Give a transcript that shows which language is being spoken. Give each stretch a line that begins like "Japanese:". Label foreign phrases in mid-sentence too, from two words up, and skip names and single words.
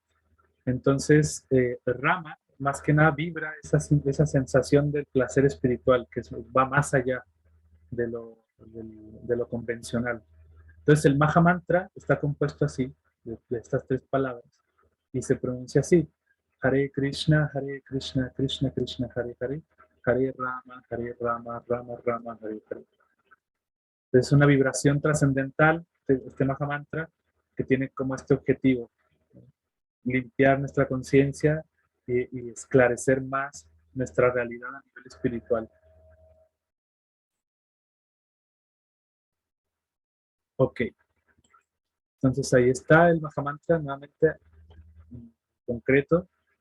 Spanish: Entonces, Rama, más que nada, vibra esa sensación del placer espiritual que va más allá de lo convencional. Entonces, el Mahamantra está compuesto así, de estas 3 palabras, y se pronuncia así:
Sanskrit: Hare Krishna, Krishna Krishna, Hare Hare, Hare Rama, Rama Rama, Hare Hare.
Spanish: Es una vibración trascendental de este Mahamantra que tiene como este objetivo, limpiar nuestra conciencia y esclarecer más nuestra realidad a nivel espiritual. Ok, entonces ahí está el Mahamantra nuevamente en concreto.